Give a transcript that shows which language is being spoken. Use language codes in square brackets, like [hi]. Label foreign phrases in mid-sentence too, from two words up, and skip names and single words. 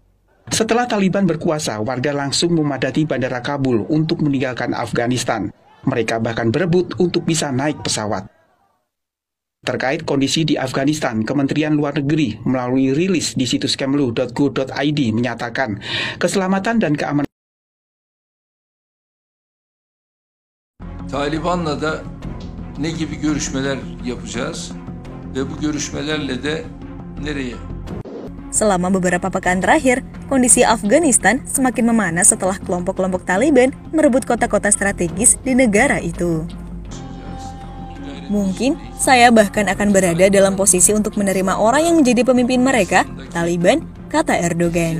[id] Setelah Taliban berkuasa, warga langsung memadati Bandara Kabul untuk meninggalkan Afghanistan. Mereka bahkan berebut untuk bisa naik pesawat. Terkait kondisi di Afghanistan, Kementerian Luar Negeri melalui rilis di situs kemlu.go.id menyatakan keselamatan dan keamanan [tr] Taliban'la da ne gibi görüşmeler yapacağız ve bu görüşmelerle de nereye? [id] Selama beberapa pekan terakhir, kondisi Afghanistan semakin memanas setelah kelompok-kelompok Taliban merebut kota-kota strategis di negara itu. Mungkin saya bahkan akan berada dalam posisi untuk menerima orang yang menjadi pemimpin mereka, Taliban, kata Erdogan.